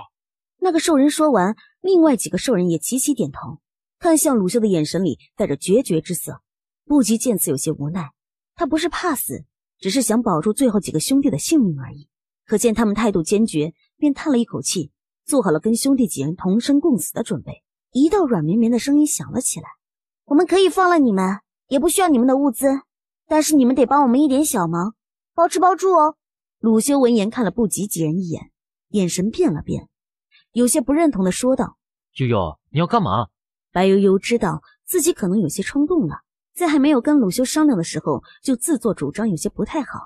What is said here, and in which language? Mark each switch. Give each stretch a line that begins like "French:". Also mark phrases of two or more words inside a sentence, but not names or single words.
Chinese: 那個獸人說完，另外幾個獸人也齊齊點頭，看向魯修的眼神裡帶着決絕之色。不及見此有些無奈，他不是怕死，只是想保住最後幾個兄弟的性命而已。可見他們態度堅決，便嘆了一口氣，做好了跟兄弟幾人同生共死的準備。一道軟綿綿的聲音響了起來：我們可以放了你們，也不需要你們的物資，但是你們得幫我們一點小忙，包吃包住哦。魯修聞言看了不及幾人一眼，眼神變了變，有些不認同的說道： 悠悠，你要幹嘛？白悠悠知道自己可能有些衝動了，在還沒有跟魯修商量的時候就自作主張，有些不太好。